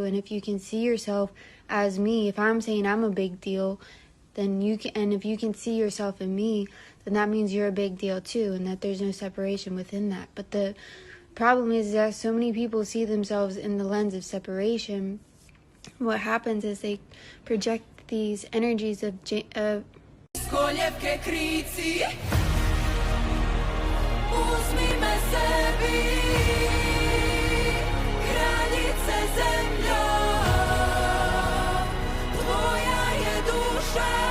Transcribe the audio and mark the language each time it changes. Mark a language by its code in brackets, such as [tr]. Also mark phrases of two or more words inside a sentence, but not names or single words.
[en] And if you can see yourself as me, if I'm saying I'm a big deal, then you can, and if you can see yourself in me, then that means you're a big deal too, and that there's no separation within that. But the problem is that so many people see themselves in the lens of separation. What happens is they project these energies of [sr] Koljevke krici, uzmi me sebi, kraljice zemljo, tvoja je duša,